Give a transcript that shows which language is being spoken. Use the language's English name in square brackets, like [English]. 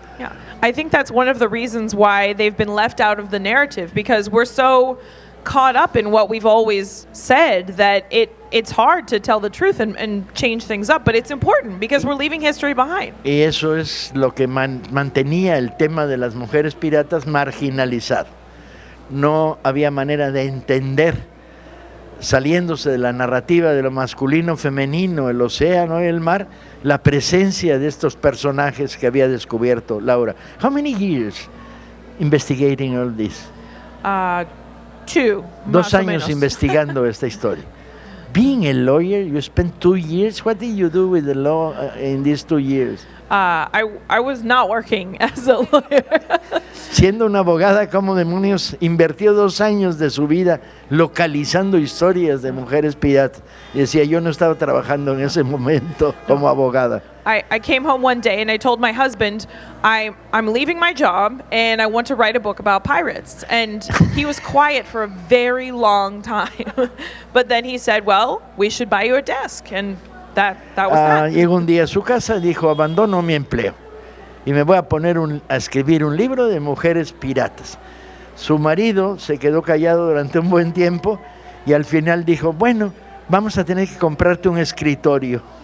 [English] Yeah, I think that's one of the reasons why they've been left out of the narrative, because we're so caught up in what we've always said that it's hard to tell the truth and change things up, but it's important because we're leaving history behind. [Spanish] Y eso es lo que mantenía el tema de las mujeres piratas marginalizado. No había manera de entender, saliéndose de la narrativa de lo masculino, femenino, el océano y el mar, la presencia de estos personajes que había descubierto Laura. [English] How many years investigating all this? 2. [Spanish] 2 años investigando esta historia. [English] Being a lawyer, you spent 2 years. What did you do with the law in these 2 years? I was not working as a lawyer. [Spanish] Siendo una abogada, ¿cómo demonios invirtió 2 años de su vida localizando historias de mujeres piratas? Y decía, yo no estaba trabajando en ese momento como abogada. [English] I came home one day and I told my husband, I'm leaving my job and I want to write a book about pirates. And he was quiet for a very long time. But then he said, well, we should buy you a desk. And that was that. [Spanish] Llegó un día a su casa y dijo, abandono mi empleo y me voy a poner a escribir un libro de mujeres piratas. Su marido se quedó callado durante un buen tiempo y al final dijo, bueno, vamos a tener que comprarte un escritorio.